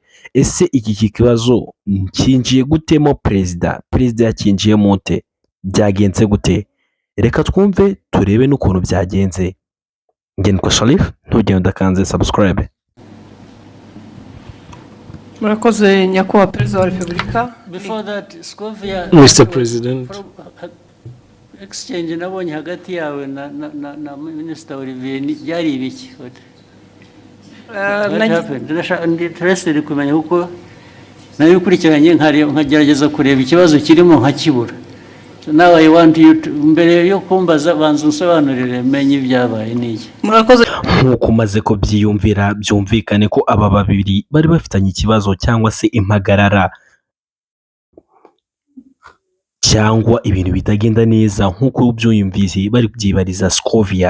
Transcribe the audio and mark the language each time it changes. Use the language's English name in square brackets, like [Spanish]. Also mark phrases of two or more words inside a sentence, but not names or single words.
[Kinyarwanda] Ese iki kibazo cyinjiye gutemo perezida yakinjiyemo ute, byagenze gute? Reka twumve turebe n'ukuntu byagenze. Ngendwa Sharif, ntugende udakanze subscribe. Murakoze nyakubahwa perezida wa repubulika. [English] Before that, Scovia, Mr. President, [Kinyarwanda] exchange nabonye hagati yawe na Minister Olivier byari ibiki? [English] What happened? [Kinyarwanda] Interested kumenya uko nayo ukurikiranye nkagerageza kureba ikibazo kirimo nkakibura. [English] So now I want you to, [Kinyarwanda] mbere yo kumbaza banza unsobanurire menye ibyabaye n'iki. Murakoze. Nk'uko maze ko byiyumvira byumvikane ko aba babiri bari bafitanye ikibazo cyangwa se impagarara cyangwa ibintu bitagenda neza, nk'uko byumvise bari byibariza Scovia.